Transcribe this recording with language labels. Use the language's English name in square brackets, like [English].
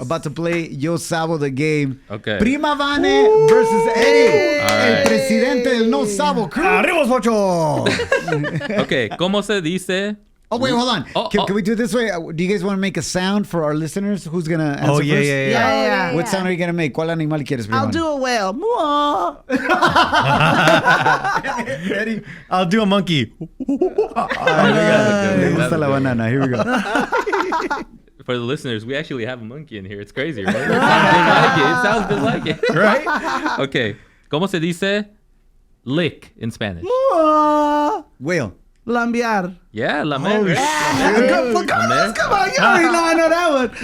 [English] About to play Yo Sabo the game. Okay. Prima Vane versus Eddie, All [Spanish] el [English] right. [Spanish] presidente del No Sabo crew. Arriba, ocho. Okay, ¿cómo se dice? [English] Oh wait, hold on. Oh, Can we do it this way? Do you guys want to make a sound for our listeners? Who's gonna answer Oh, yeah, first? yeah, yeah. Yeah. What sound are you gonna make? [Spanish] ¿Cuál animal quieres, Prima? [English] I'll do a whale. Mwah. Ready? I'll do a monkey. [Spanish] Le gusta la banana. [English] Here we go. for the listeners, we actually have a monkey in here. It's crazy, right? It sounds just like it. Right? Okay. [Spanish] ¿Cómo se dice [English] lick in Spanish? Whale. [Spanish] Lambiar. [English] Yeah, lamer. Right? Come on, you already know I know that one.